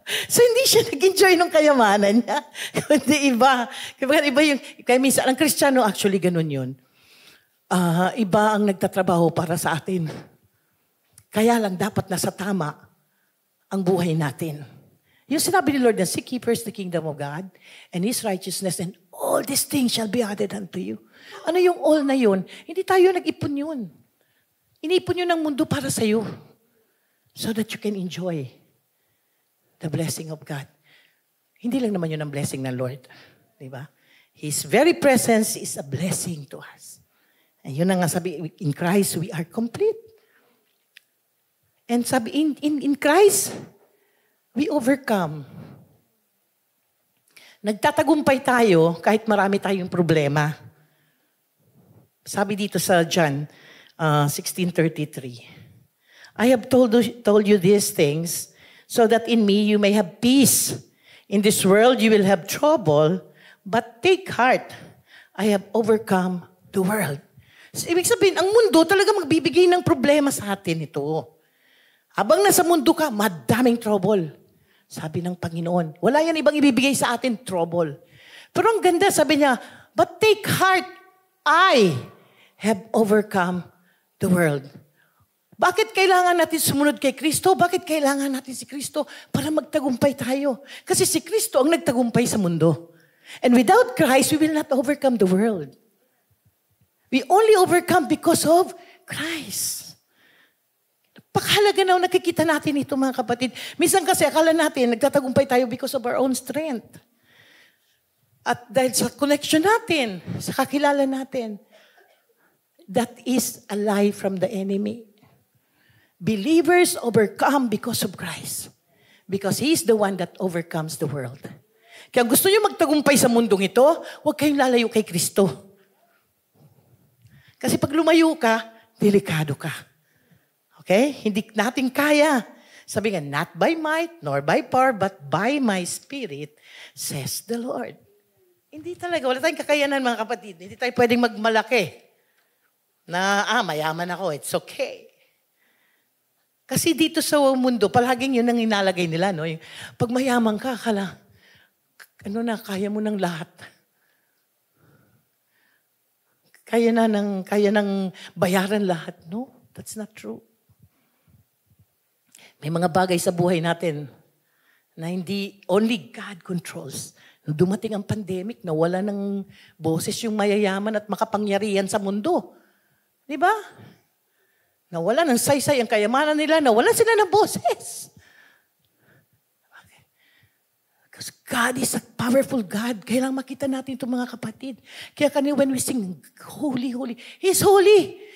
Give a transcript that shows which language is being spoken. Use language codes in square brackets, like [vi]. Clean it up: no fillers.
[tl] So, hindi siya nag-enjoy ng kayamanan niya. Kundi iba. Kaya minsan, ang Kristiyano, actually, ganun yun. Iba ang nagtatrabaho para sa atin. Kaya lang, dapat nasa tama ang buhay natin. Yung sinabi ni Lord na, [en] seek ye first the kingdom of God and His righteousness, and all these things shall be added unto you. [tl] Ano yung all na yun? Hindi tayo nag-ipon yun. Inipon yun ng mundo para sa'yo. [en] So that you can enjoy the blessing of God. [tl] Hindi lang naman yun ang blessing ng Lord. Diba? [en] His very presence is a blessing to us. And [tl] yun ang nga sabi, [en] in Christ we are complete. And sabi, in Christ, we overcome. [tl] Nagtatagumpay tayo kahit marami tayong problema. Sabi dito sa [en] John 16:33, I have told you these things so that in me you may have peace. In this world you will have trouble, but take heart. I have overcome the world. [tl] So, ibig sabihin, ang mundo talaga magbibigay ng problema sa atin ito. Habang nasa mundo ka, madaming trouble. Sabi ng Panginoon, wala yan ibang ibibigay sa atin, trouble. Pero ang ganda, sabi niya, [en] but take heart, I have overcome the world. [tl] Bakit kailangan natin sumunod kay Kristo? Bakit kailangan natin si Kristo? Para magtagumpay tayo. Kasi si Kristo ang nagtagumpay sa mundo. [en] And without Christ, we will not overcome the world. We only overcome because of Christ. [tl] Pakahalaga na nakikita natin ito, mga kapatid. Minsan kasi akala natin, nagtatagumpay tayo [en] because of our own strength. [tl] At dahil sa connection natin, sa kakilala natin, [en] that is a lie from the enemy. Believers overcome because of Christ. Because He is the one that overcomes the world. [tl] Kaya gusto niyo magtagumpay sa mundong ito, huwag kayong lalayo kay Kristo. Kasi pag lumayo ka, delikado ka. Okay? Hindi natin kaya. Sabi nga, [en] not by might, nor by power, but by my spirit, says the Lord. [tl] Hindi talaga. Wala tayong kakayanan, mga kapatid. Hindi tayo pwedeng magmalaki. Na, mayaman ako, [en] it's okay. [tl] Kasi dito sa mundo, palaging yun ang inalagay nila, no? Yung, pag mayaman ka, akala, kaya mo ng lahat. Kaya ng bayaran lahat. [en] No, that's not true. [tl] May mga bagay sa buhay natin na hindi, [en] only God controls. [tl] Nung dumating ang pandemic, nawala ng boses yung mayayaman at makapangyarihan sa mundo. Di ba? Nawala ng saysay ang kayamanan nila, nawala sila ng boses. [en] Because God is a powerful God. [tl] Kailangan makita natin ito mga kapatid. Kaya kanina [en] when we sing, holy, holy, He's holy.